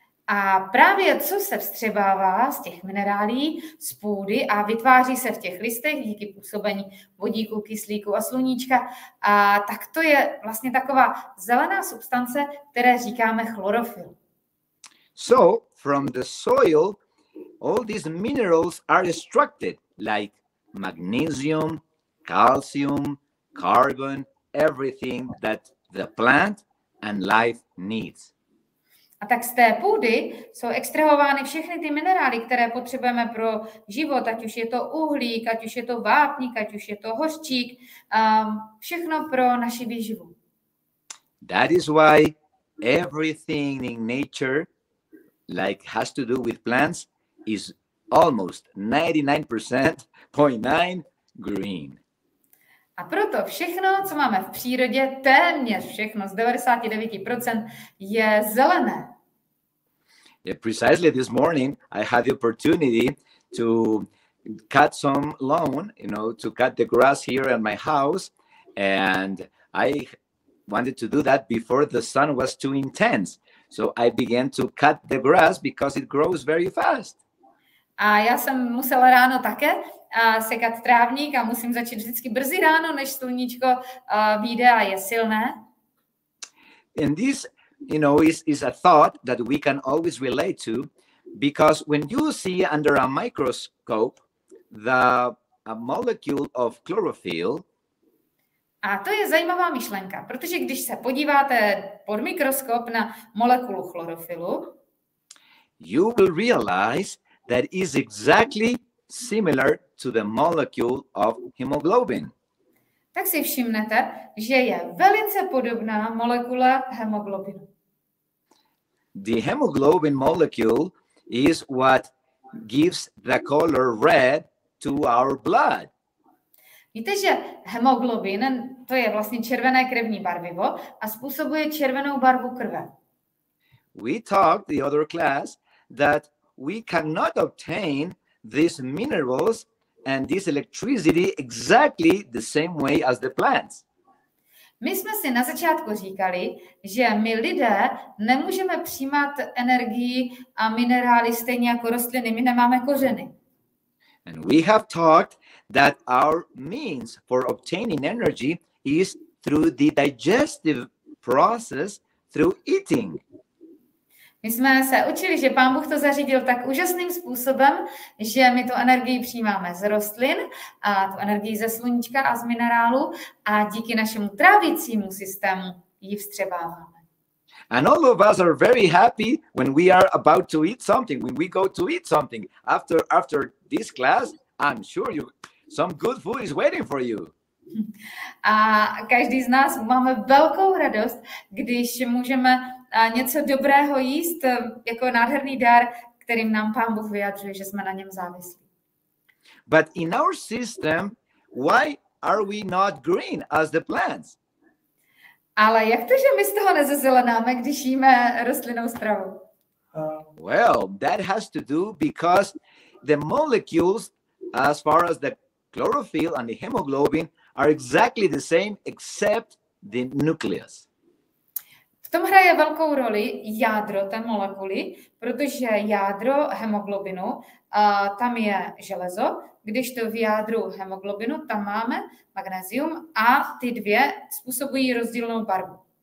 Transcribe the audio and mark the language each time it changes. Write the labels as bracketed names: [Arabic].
[Czech] A právě co se vstřebává z těch minerálí, z půdy a vytváří se v těch listech díky působení vodíku, kyslíku a sluníčka, tak to je vlastně taková zelená substance, které říkáme chlorophyll. [English] So from the soil, all these minerals are extracted like magnesium, calcium, carbon, everything that the plant and life needs. [Czech] A tak z té půdy jsou extrahovány všechny ty minerály, které potřebujeme pro život, ať už je to uhlík, ať už je to vápník, ať už je to hořčík, všechno pro naši výživu. [English] That is why everything in nature, like has to do with plants, is almost 99.9 green. [Czech] A proto všechno, co máme v přírodě, téměř všechno z 99% je zelené. [English] Yeah, precisely this morning, I had the opportunity to cut some lawn, to cut the grass here at my house. And I wanted to do that before the sun was too intense. So I began to cut the grass because it grows very fast. [Czech] A já jsem musela ráno také sekat trávník a musím začít vždycky brzy ráno, než sluníčko vyjde a je silné. [English] And this, is a thought that we can always relate to, because when you see under a microscope a molecule of chlorophyll. [Czech] A to je zajímavá myšlenka, protože když se podíváte pod mikroskop na molekulu chlorofylu, [English] you will realize that is exactly similar to the molecule of hemoglobin. [Czech] Tak si všimnete, že je velice podobná molekule hemoglobinu. [English] The hemoglobin molecule is what gives the color red to our blood. [Czech] Víte, že hemoglobin, to je vlastně červené krevní barvivo a způsobuje červenou barvu krve. [English] We talked the other class that we cannot obtain these minerals and this electricity exactly the same way as the plants. [Czech] My jsme si na začátku říkali, že my lidé nemůžeme přijímat energii a minerály stejně jako rostliny, my nemáme kořeny. [English] And we have talked that our means for obtaining energy is through the digestive process, through eating. [Czech] My jsme se učili, že Pán Bůh to zařídil tak úžasným způsobem, že my tu energii přijímáme z rostlin a tu energii ze sluníčka a z minerálu a díky našemu trávicímu systému ji vstřebáváme. [English] And all of us are very happy when we are about to eat something, when we go to eat something. After this class, I'm sure some good food is waiting for you. [Czech] A každý z nás máme velkou radost, když můžeme něco dobrého jíst jako nádherný dar, kterým nám Pán Bůh vyjadřuje, že jsme na něm závislí. [English] But in our system, why are we not green as the plants? [Czech] Ale jak to, že my z toho nezezelenáme, když jíme rostlinnou stravu? [English] Well, that has to do because the molecules, as far as the chlorophyll and the hemoglobin, are exactly the same except the nucleus. [Czech] V tom hraje velkou roli jádro té molekuly, protože jádro hemoglobinu, tam je železo, když to v jádru hemoglobinu, tam máme magnesium a ty dvě způsobují rozdílnou barvu.